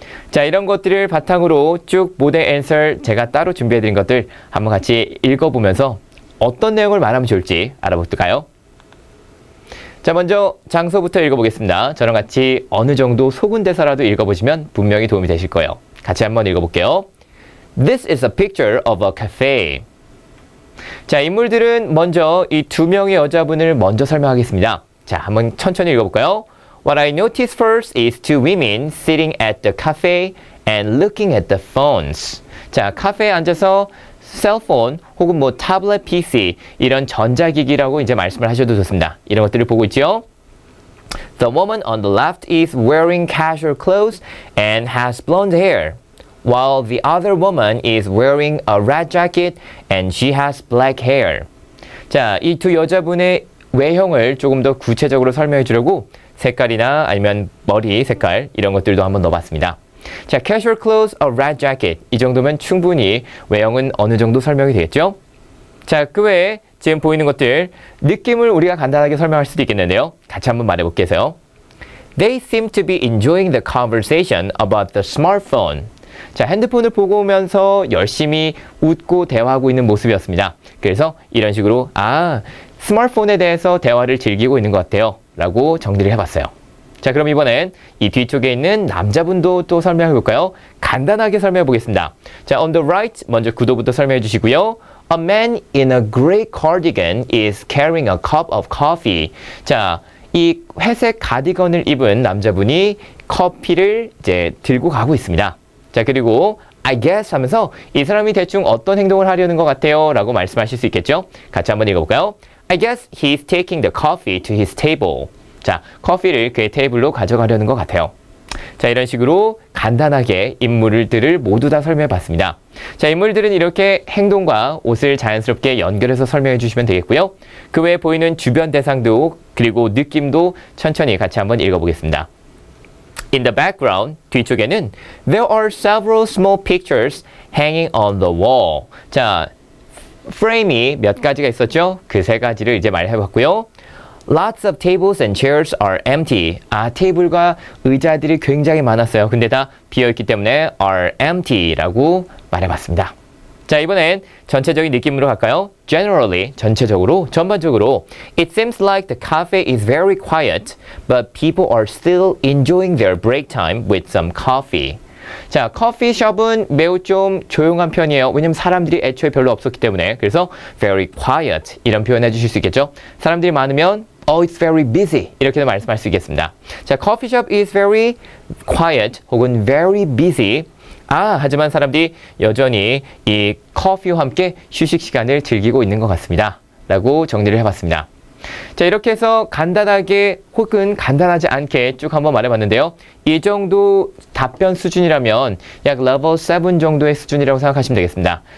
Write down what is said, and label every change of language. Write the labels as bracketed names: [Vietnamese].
[Korean] 자, 이런 것들을 바탕으로 쭉 모델 앤서 제가 따로 준비해드린 것들 한번 같이 읽어보면서 어떤 내용을 말하면 좋을지 알아볼까요? 자, 먼저 장소부터 읽어보겠습니다. 저랑 같이 어느 정도 소군 대사라도 읽어보시면 분명히 도움이 되실 거예요. 같이 한번 읽어볼게요. [English] This is a picture of a cafe. [Korean] 자, 인물들은 먼저 이 2명의 여자분을 먼저 설명하겠습니다. 자, 한번 천천히 읽어볼까요? [English] What I noticed first is two women sitting at the cafe and looking at the phones. [Korean] 자, 카페에 앉아서 셀폰 혹은 뭐 타블렛 PC 이런 전자기기라고 이제 말씀을 하셔도 좋습니다. 이런 것들을 보고 있죠. [English] The woman on the left is wearing casual clothes and has blonde hair, while the other woman is wearing a red jacket and she has black hair. [Korean] 자, 이 두 여자분의 외형을 조금 더 구체적으로 설명해 주려고 색깔이나 아니면 머리 색깔 이런 것들도 한번 넣어봤습니다. 자, [English] casual clothes, a red jacket [Korean] 이 정도면 충분히 외형은 어느 정도 설명이 되겠죠? 자, 그 외에 지금 보이는 것들 느낌을 우리가 간단하게 설명할 수도 있겠는데요. 같이 한번 말해볼게요. [English] They seem to be enjoying the conversation about the smartphone. [Korean] 자, 핸드폰을 보고 오면서 열심히 웃고 대화하고 있는 모습이었습니다. 그래서 이런 식으로 스마트폰에 대해서 대화를 즐기고 있는 것 같아요. 라고 정리를 해봤어요. 자, 그럼 이번엔 이 뒤쪽에 있는 남자분도 또 설명해 볼까요? 간단하게 설명해 보겠습니다. 자, [English] on the right [Korean] 먼저 구도부터 설명해 주시고요. [English] A man in a gray cardigan is carrying a cup of coffee. [Korean] 자, 이 회색 가디건을 입은 남자분이 커피를 이제 들고 가고 있습니다. 자, 그리고 [English] I guess [Korean] 하면서 이 사람이 대충 어떤 행동을 하려는 것 같아요 라고 말씀하실 수 있겠죠? 같이 한번 읽어볼까요? [English] I guess he's taking the coffee to his table. [Korean] 자, 커피를 그의 테이블로 가져가려는 것 같아요. 자, 이런 식으로 간단하게 인물들을 모두 다 설명해 봤습니다. 자, 인물들은 이렇게 행동과 옷을 자연스럽게 연결해서 설명해 주시면 되겠고요. 그 외에 보이는 주변 대상도 그리고 느낌도 천천히 같이 한번 읽어보겠습니다. [English] In the background, [Korean] 뒤쪽에는 [English] There are several small pictures hanging on the wall. [Korean] 자, 프레임이 몇 가지가 있었죠? 그 3가지를 이제 말해봤고요. [English] Lots of tables and chairs are empty. [Korean] 테이블과 의자들이 굉장히 많았어요. 근데 다 비어있기 때문에 [English] are empty [Korean] 라고 말해봤습니다. 자, 이번엔 전체적인 느낌으로 갈까요? [English] Generally, [Korean] 전체적으로, 전반적으로 [English] It seems like the cafe is very quiet, but people are still enjoying their break time with some coffee. [Korean] 자, 커피숍은 매우 좀 조용한 편이에요. 왜냐면 사람들이 애초에 별로 없었기 때문에. 그래서 [English] very quiet [Korean] 이런 표현 해주실 수 있겠죠. 사람들이 많으면 [English] it's very busy [Korean] 이렇게도 말씀할 수 있겠습니다. [English] 자, coffeeshop is very quiet 혹은 very busy. [Korean] 하지만 사람들이 여전히 이 커피와 함께 휴식 시간을 즐기고 있는 것 같습니다. 라고 정리를 해봤습니다. 자, 이렇게 해서 간단하게 혹은 간단하지 않게 쭉 한번 말해봤는데요. 이 정도 답변 수준이라면 약 레벨 7 정도의 수준이라고 생각하시면 되겠습니다.